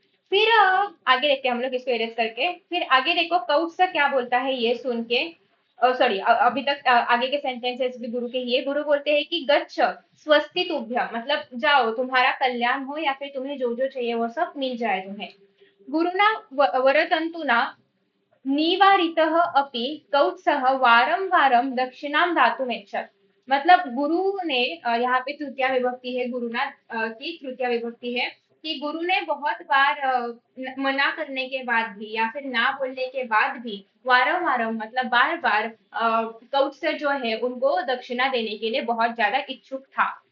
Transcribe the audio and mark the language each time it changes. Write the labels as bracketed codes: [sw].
[hi] फिर आगे देखते हैं हम लोग इसको एरेज करके। फिर आगे देखो कौत्स क्या बोलता है ये सुन के, सॉरी अभी तक आगे के सेंटेंसेस भी गुरु के ही है। गुरु बोलते हैं कि [sa] गच्छ स्वस्ति तुभ्यम [hi] मतलब जाओ, तुम्हारा कल्याण हो, या फिर तुम्हें जो जो चाहिए वो सब मिल जाए तुम्हें। [sa] गुरुना वरतंतुना निवारितः अपि कौत्सः वारं वारं दक्षिणां दातुमेच्छत्। [hi] मतलब गुरु ने यहाँ पे तृतीया विभक्ति है, गुरुना की तृतीया विभक्ति है, कि गुरु ने बहुत बार मना करने के बाद भी या फिर ना बोलने के बाद भी वारं वारं मतलब बार बार कौत्स जो है उनको दक्षिणा देने के लिए बहुत ज्यादा इच्छुक था।